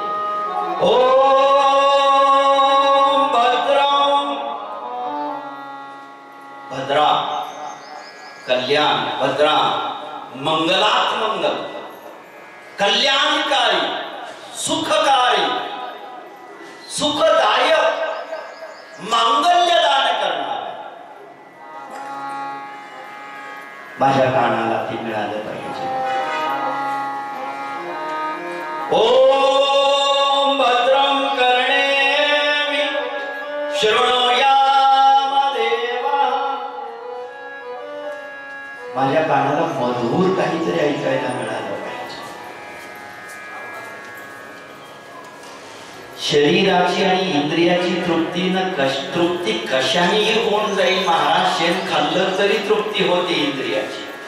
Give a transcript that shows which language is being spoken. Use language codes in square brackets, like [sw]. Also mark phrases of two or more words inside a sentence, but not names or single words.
[sa] ओम भद्रं, [mr] भद्रा कल्याण, भद्रा मंगलात मंगल, कल्याणकारी, सुखकारी, सुखदायक, मांगल्य दान करणार. माझ्या कानाला ती मिळालं पाहिजे. [sa] ओम भद्रं कर्णेभिः शृणुयाम देवाः. [mr] माझ्या कानाला मधुर काहीतरी ऐकायला मिळालं पाहिजे. शरीराची आणि इंद्रियाची तृप्ती कशानेही होऊन जाईल. महाराज, शेण खाल्लं तरी तृप्ती होते इंद्रियाची.